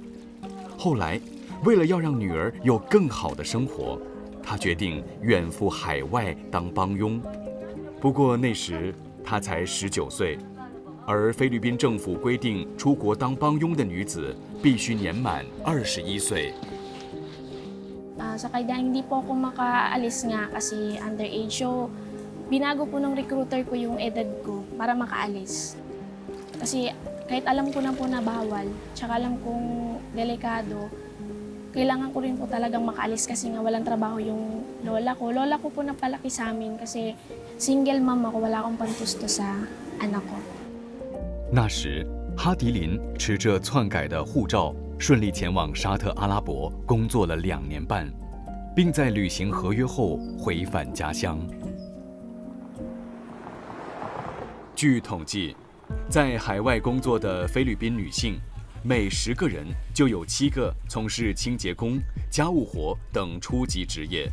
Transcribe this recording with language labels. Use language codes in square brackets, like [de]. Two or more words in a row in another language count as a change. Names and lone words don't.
[zh] 后来，为了要让女儿有更好的生活，他决定远赴海外当帮佣。不过那时他才19岁，而菲律宾政府规定出国当帮佣的女子必须年满21岁。 [tl] Sa kaya hindi po ako makaalis nga kasi underage. So, binago po ng recruiter ko yung edad ko para makaalis. Kasi kahit alam ko na po na bawal, tsaka alam kong delikado, kailangan ko rin po talagang makaalis kasi nga walang trabaho yung lola ko. Lola ko po napalaki sa amin kasi [en] single mom [tl] ako, wala akong pantusto sa anak ko. [zh] 那时，哈迪林持着篡改的护照， 顺利前往沙特阿拉伯工作了2年半，并在履行合约后回返家乡。据统计，在海外工作的菲律宾女性，每10个人就有7个从事清洁工、家务活等初级职业。